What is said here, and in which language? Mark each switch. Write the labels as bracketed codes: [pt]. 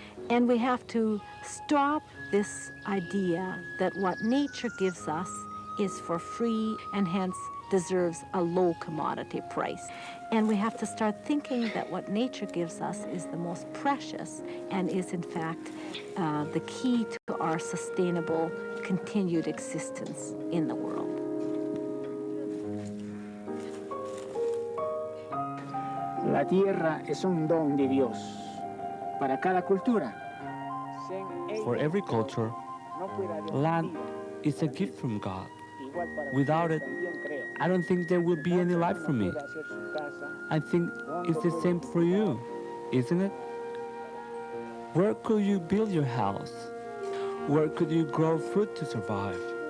[en] And we have to stop this idea that what nature gives us is for free and hence deserves a low commodity price. And we have to start thinking that what nature gives us is the most precious and is in fact the key to our sustainable continued existence in the world. [es] La tierra es un don de Dios para cada cultura. [en] For every culture, land is a gift from God. Without it, I don't think there would be any life for me. I think it's the same for you, isn't it? Where could you build your house? Where could you grow food to survive?